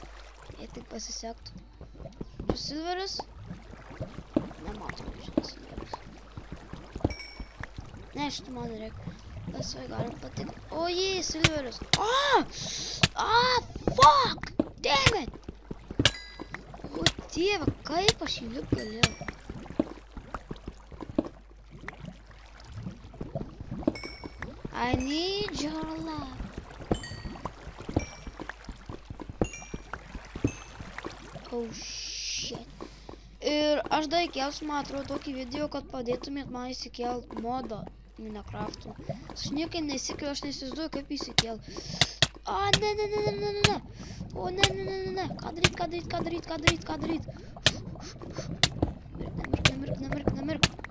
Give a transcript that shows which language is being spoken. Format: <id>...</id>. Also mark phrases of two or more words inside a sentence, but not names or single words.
<lt>Jei tik pasisektų. Silveris? Nematau, šitas silveris. Ne, šitų man reikia. Laisvai galim patikti. O, jei, silveris.</lt> <en>Fuck! Damn it!</en> <lt>O, dieve, kaip aš jį lipt galėjau?</lt> <en>I need your love. Oh shit.</en> <lt>Ir aš dar įkelsiu, man atrodo, tokį video, kad padėtumėt man įsikelt modą Minecraft'u. Aš niekai neįsikeliu, aš neįsivaizduoju, kaip įsikelt. Ne. O, ne. Ką daryt? Nemirk.</lt>